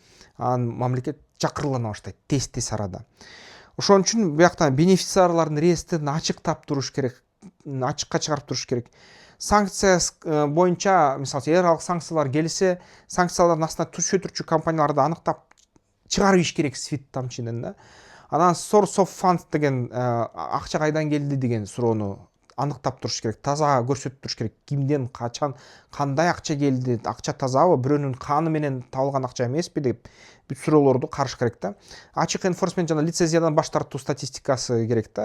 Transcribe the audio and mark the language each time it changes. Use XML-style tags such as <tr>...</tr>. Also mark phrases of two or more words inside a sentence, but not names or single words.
<ky>Анан мамлекет жакырлана баштайт тез арада. Ошон үчүн биякта бенефициарлардын реестрин ачыктап туруш керек, ачыкка чыгарып туруш керек. Санкция боюнча мисалы эгер ал санкциялар келсе, санкциялардын астына түшө турчу компанияларды аныктап чыгарып ийиш керек свифт тамчынын да. Анан</ky> <en>source of funds</en> <ky>деген акча кайдан келди деген суроону аныктап туруш керек, таза көрсөтүп туруш керек. Кимден, качан, кандай акча келди, акча тазабы, бирөөнүн каны менен табылган акча эмеспи деп бүт суроолорду карыш керек да. Ачык enforcement жана лицензиядан баш тартуу статистикасы керек да.</ky>